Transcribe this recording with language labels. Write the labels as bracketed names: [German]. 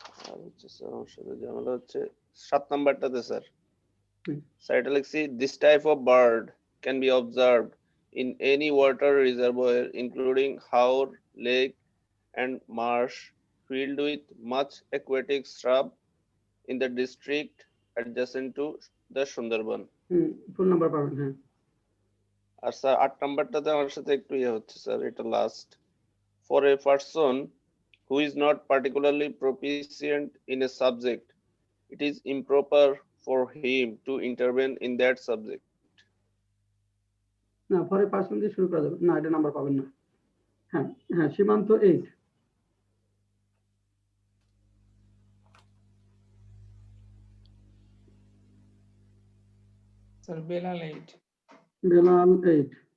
[Bangla] আর হচ্ছে স্যার আমার সাথে ঝামেলা হচ্ছে 7 নাম্বারটাতে স্যার, স্যার এটা লিখছি, [English] This type of bird can be observed in any water reservoir including haor, lake and marsh filled with much aquatic shrub in the district adjacent to the Sundarban. [Bangla] Full number পাবেন। হ্যাঁ আর sir 8 নাম্বারটাতে আমার সাথে একটু ইয়ে হচ্ছে sir, এটা last, [English] For a person who is not particularly proficient in a subject, it is improper for him to intervene in that subject. [Bangla] না, পরে পার্সন দিয়ে শুরু করা যাবে না, এটা নাম্বার পাবেন না। হ্যাঁ হ্যাঁ, সীমান্ত 8। স্যার বেলাল 8। বেলাল 8।